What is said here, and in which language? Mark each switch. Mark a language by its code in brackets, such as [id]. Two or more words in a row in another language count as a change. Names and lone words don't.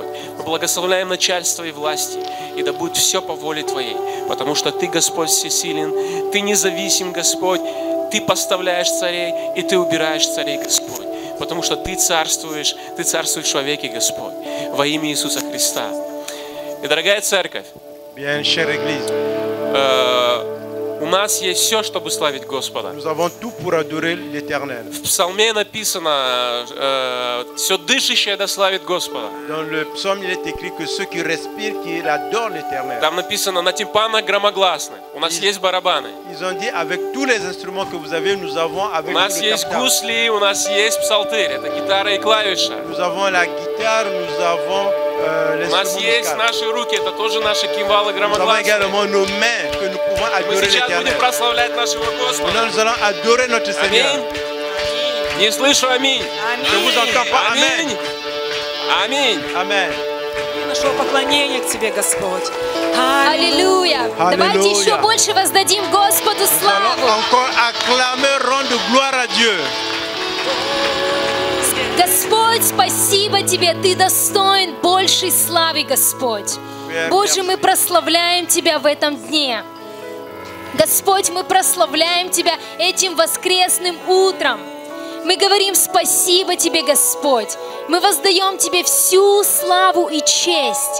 [ru] Мы благословляем начальство и власти, и да будет все по воле Твоей, потому что Ты, Господь, всесилен, Ты независим, Господь, Ты поставляешь царей, и Ты убираешь царей, Господь. Потому что Ты царствуешь в человеке, Господь. Во имя Иисуса Христа. И, дорогая церковь, [fr] Bien, chère Église, [ru] у нас есть все, чтобы славить Господа. [fr] nous avons tout pour adorer l'Éternel. [ru] В псалме написано, все дышащее да славит Господа. Dans le psaume, il est écrit que ceux qui respirent, qu'ils adorent l'Éternel. Там написано на тимпанах громогласно. У нас есть барабаны. [fr] Ils ont dit, avec tous les instruments que vous avez, nous avons avec [ru] У [fr] nous [ru] нас [fr] le [ru] есть [fr] captable. [ru] гусли, у нас есть псалтырь. Это гитара и клавиша. [fr] Nous avons la guitare, nous avons [ru] У нас [fr] l'instrument [ru] есть [fr] musical. [ru] наши руки, это тоже наши кимвалы [fr] Nous avons [ru] громогласные. [fr] également nos mains que nous pouvons [ru] Мы [fr] adorer [ru] сейчас будем [fr] l'Éternel. [ru] прославлять нашего Господа. [fr] Maintenant, nous allons adorer notre Seigneur. [ru] Аминь. Не слышу аминь. [fr] Je ne vous entends pas. [ru] Аминь. [fr] Amen. [ru] Аминь. [fr] Amen. [ru] Нашего поклонения к Тебе, Господь. Аллилуйя! Давайте Аллилуйя. еще больше воздадим Господу [fr] Nous allons [ru] славу. [fr] encore acclamer, rendre gloire à Dieu. [ru] Господь, спасибо Тебе, Ты достоин большей славы, Господь. Боже, мы прославляем Тебя в этом дне. Господь, мы прославляем Тебя этим воскресным утром. Мы говорим спасибо Тебе, Господь. Мы воздаем Тебе всю славу и честь.